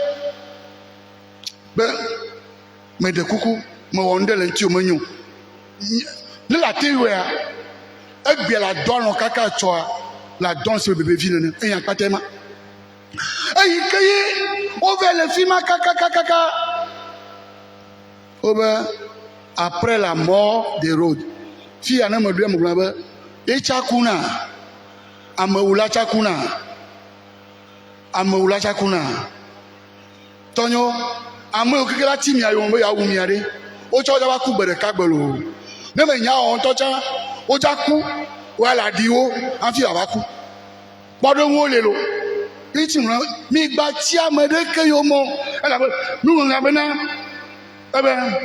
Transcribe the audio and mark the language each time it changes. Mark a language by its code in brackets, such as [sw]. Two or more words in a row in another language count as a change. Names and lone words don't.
[ee] be meɖe kuku mewɔ nu ɖe le ŋuti menyo ne la te wɔa egbea la dɔ anɔ kaka tsɔa la dɔn se bebevi nene eya kpata ma eyi ke ye wova le fi ma kakakakaka wobe [fr] après la mort d'Hérode [ee] fi ya ne me ɖoe me gblɔ be etsa kuna amewula tsa kuna amewula tsa kuna tɔnyo ame yiwo keke la ti mia yome be yeawu mia ɖe wotsɔ wodza va ku gbe ɖeka gbe loo ne me nya wɔn ŋutɔ tsã wodza ku woala ɖi wo hafi wòava ku kpɔɖeŋuwo le lo ŋuti ŋlɔ migba tsi ame ɖeke yome elabe nuŋlɔŋlɔ bena ebe